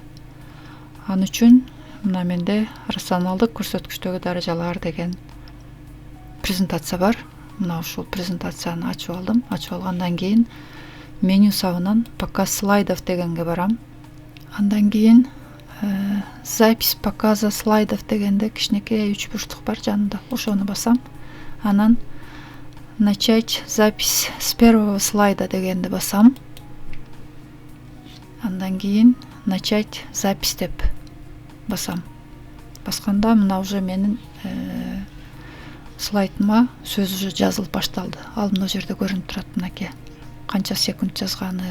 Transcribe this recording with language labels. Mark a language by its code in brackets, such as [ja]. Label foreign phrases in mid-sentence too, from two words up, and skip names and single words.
[ky] Ал үчүн мына менде рационалдык көрсөткүчтөгү даражалар деген презентация бар. Мына ушул презентацияны ачып алдым. Ачып алгандан кийин меню сабынан [ru] показ слайдов [ky] дегенге барам. Андан кийин [ru] запись показа слайдов [ky] дегенде кичинекей 3 бурчтук бар жанында. Ошону басам. Анан [ru] начать запись с первого слайда [ky] дегенди басам. Андан кийин [ru] начать запись [ky] деп басам. Басканда мына уже менин слайдыма сөз уже жазылып башталды. Ал мына жерде көрүнүп турат, мынакей. Канча секунд жазганы.